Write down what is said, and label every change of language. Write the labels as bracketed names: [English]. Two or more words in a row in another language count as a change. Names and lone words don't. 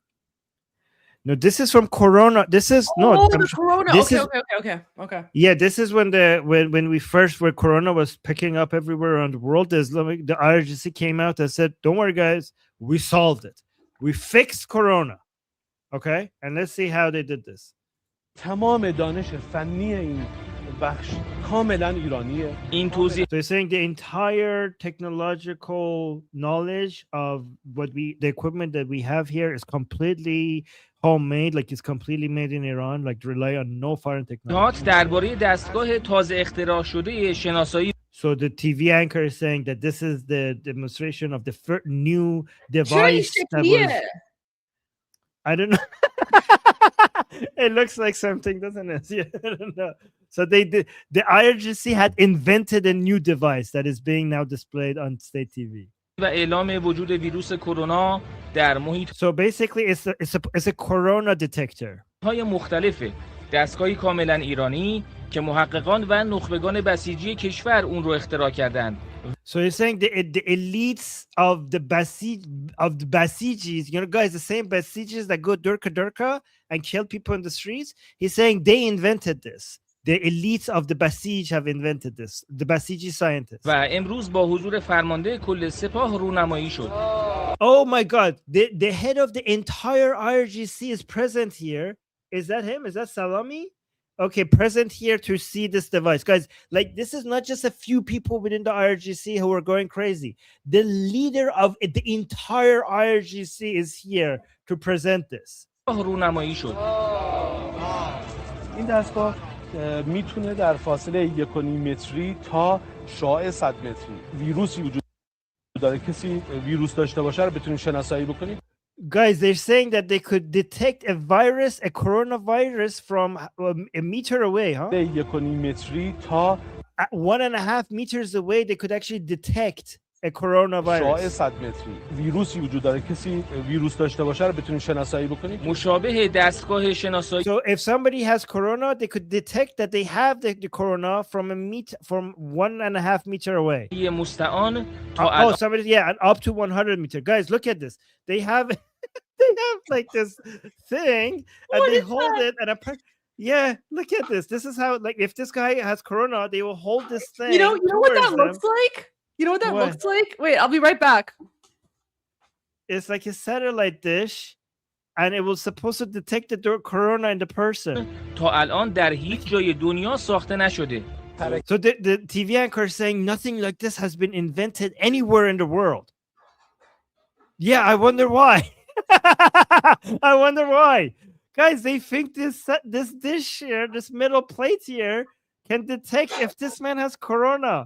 [English] No, this is from Corona. This is the Corona. This Okay. Yeah, this is when where Corona was picking up everywhere around the world. The IRGC came out and said, "Don't worry, guys, we solved it. We fixed Corona." Okay, and let's see how they did this. [Persian] تمام دانش فنی این بخش کاملا ایرانیه. این توضیح. [English] So they're saying the entire technological knowledge of the equipment that we have here is completely homemade, like it's completely made in Iran, like rely on no foreign technology. [Persian] درباره دستگاه تازه اختراع شده شناسایی. [English] So the TV anchor is saying that this is the demonstration of the new device that was. I don't know. It looks like something, doesn't it? Yeah, I don't know. So the IRGC had invented a new device that is being now displayed on state TV. [Persian] و اعلام وجود ویروس کرونا در محیط. [English] So basically, it's a corona detector. [Persian] های مختلفه. دستگاهی کاملا ایرانی که محققان و نخبگان بسیجی کشور اون رو اختراع کردند. [English] So you're saying the elites of the Basijis, guys, the same Basijis that go Durka and kill people in the streets. He's saying they invented this. The elites of the Basij have invented this. The Basiji scientists. [Persian] و امروز با حضور فرمانده کل سپاه رونمایی شد. [English] Oh my God! The head of the entire IRGC is present here. Is that him? Is that Salami? Okay, present here to see this device. Guys, like, this is not just a few people within the IRGC who are going crazy. The leader of the entire IRGC is here to present this. [Persian] رونمایی شد. این دستگاه میتونه در فاصله 1.5 متری تا شعاع 100 متری ویروسی وجود داره. کسی ویروس داشته باشه رو بتونیم شناسایی بکنیم. [English] Guys, they're saying that they could detect a coronavirus from a meter away, huh? [Persian] 1.5 متری تا [English] 1.5 meters away, they could actually detect a coronavirus. [Persian] شعاع 100 متری ویروسی وجود داره. کسی ویروس داشته باشه رو بتونیم شناسایی بکنیم. مشابه دستگاه شناسایی. [English] So if somebody has corona, they could detect that they have the corona from 1.5 meter away. [Persian] مستعان [English] تا somebody, yeah, and up to 100 meter. Guys, look at this. They have like this thing, and they hold it, and yeah, look at this. This is how, like, if this guy has corona, they will hold this thing. You know what that looks like? You know what that looks like? Wait, I'll be right back. It's like a satellite dish, and it was supposed to detect the corona in the person. [Persian] تا الان در هیچ جای دنیا ساخته نشده. [English] So the TV anchor is saying nothing like this has been invented anywhere in the world. Yeah, I wonder why. I wonder why. Guys, they think this dish here, this metal plate here, can detect if this man has corona.